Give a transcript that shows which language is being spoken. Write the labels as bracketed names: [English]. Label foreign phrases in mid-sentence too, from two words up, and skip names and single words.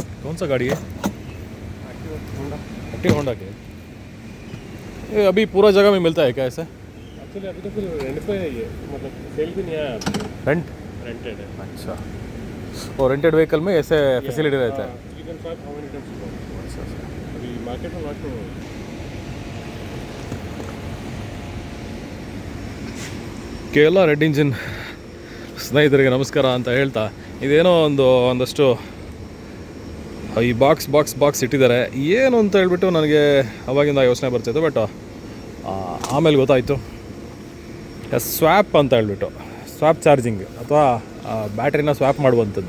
[Hindi] कौन सा गाड़ी है? एक्टिवा होंडा के। ये अभी पूरा जगह में मिलता है क्या ऐसे? एक्चुअली अभी तो फिर रेंट पे है ये, मतलब सेल भी नहीं आया। रेंटेड है। अच्छा, और [English] rented vehicle [Hindi] में ऐसे फैसिलिटी रहता है? [English] You can park how many times you want. [Hindi] अभी मार्केट में लास्ट में [Kannada] ಕೇರಳ ರೆಡ್ ಇಂಜಿನ್ ಸ್ನೇಹಿತರಿಗೆ ನಮಸ್ಕಾರ ಅಂತ ಹೇಳ್ತಾ, ಇದೇನೋ ಒಂದಷ್ಟು ಈ ಬಾಕ್ಸ್ ಇಟ್ಟಿದ್ದಾರೆ. ಏನು ಅಂತ ಹೇಳ್ಬಿಟ್ಟು ನನಗೆ ಅವಾಗಿಂದ ಯೋಚನೆ ಬರ್ತಿತ್ತು. ಬಟ್ ಆಮೇಲೆ ಗೊತ್ತಾಯಿತು, ಸ್ವ್ಯಾಪ್ ಅಂತ ಹೇಳ್ಬಿಟ್ಟು, [English] swap charging [Kannada] ಅಥವಾ ಬ್ಯಾಟ್ರಿನ ಸ್ವ್ಯಾಪ್ ಮಾಡುವಂಥದ್ದು.